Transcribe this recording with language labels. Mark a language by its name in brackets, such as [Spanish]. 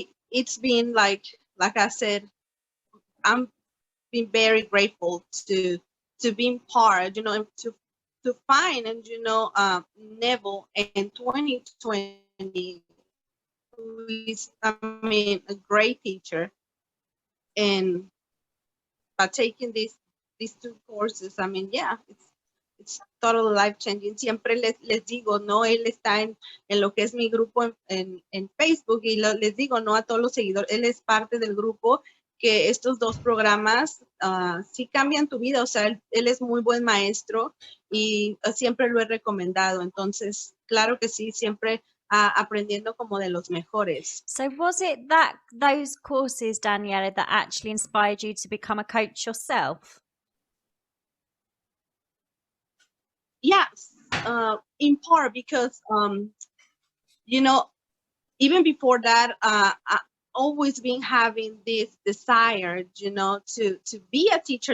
[English] it's been like I said, I'm been very grateful to being part, and to find, and Neville in 2020, who is a great teacher, and by taking these two courses, it's totally life changing. [Spanish] Siempre les digo, no, él está en lo que es mi grupo en Facebook, y les digo, no, a todos los seguidores, él es parte del grupo, que estos dos programas sí cambian tu vida. O sea, él es muy buen maestro, y siempre lo he recomendado. Entonces, claro que sí, siempre aprendiendo como de los mejores. [English] So was it those courses, Daniela, that actually inspired you to become a coach yourself? Yes, in part, because even before that, I always been having this desire, to be a teacher.